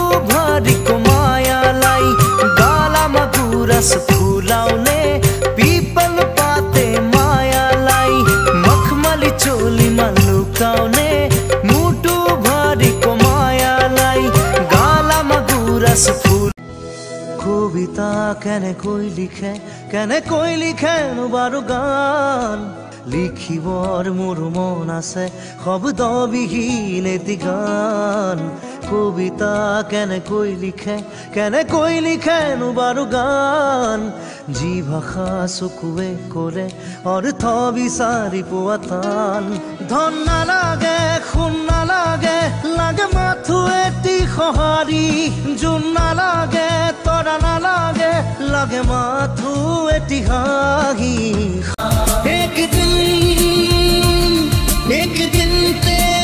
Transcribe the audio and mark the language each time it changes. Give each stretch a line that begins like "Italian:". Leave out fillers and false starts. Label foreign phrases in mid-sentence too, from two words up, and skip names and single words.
Nepali: भरिको मायालाई गालामा गुराँस फुलाउने पिपल पाते मायालाई मखमली चोलीमा लुकाउने मुटु भरिको मायालाई गालामा गुराँस फुल
Assamese: কবিতা কেনে কৈ লিখে বাৰু গান লিখিবৰ মোৰ মন আছে শব্দবিহীন এটি গান কবিতা কেনে কৈ লিখে বাৰু গান যি ভাষা চকুৱে কৰে অৰ্থ বিচাৰি পোৱা টান ধন নালাগে সোণ নালাগে লাগে মাথো এটি সঁহাৰি জোন নালাগে তৰা নালাগে লাগে মাথো এটি হাঁহি
Nepali: एक दिन